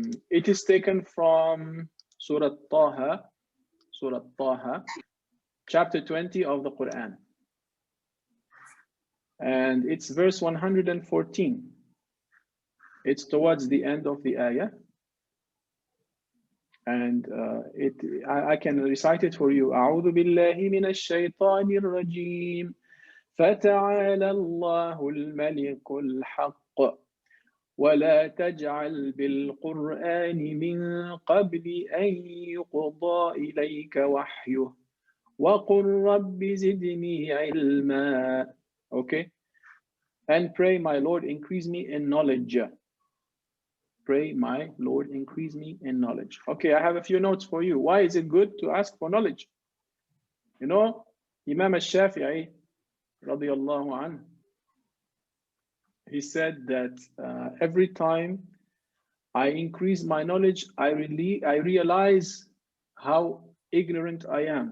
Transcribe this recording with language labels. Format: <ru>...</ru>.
<en>It is taken from Surah Taha, chapter 20 of the Quran. And it's verse 114. It's towards the end of the ayah. And I can recite it for you.</en> <ar>أعوذ بالله من الشيطان الرجيم فتعالى الله الملك الحق ولا تجعل بالقرآن من قبل أن يقضى إليك وحيه وقل رب زدني علما.</ar> <en>Okay. And pray, my Lord, increase me in knowledge. Pray, my Lord, increase me in knowledge. Okay, I have a few notes for you. Why is it good to ask for knowledge? You know, Imam al-Shafi'i, radiyallahu anhu, he said that every time I increase my knowledge, I realize how ignorant I am.</en>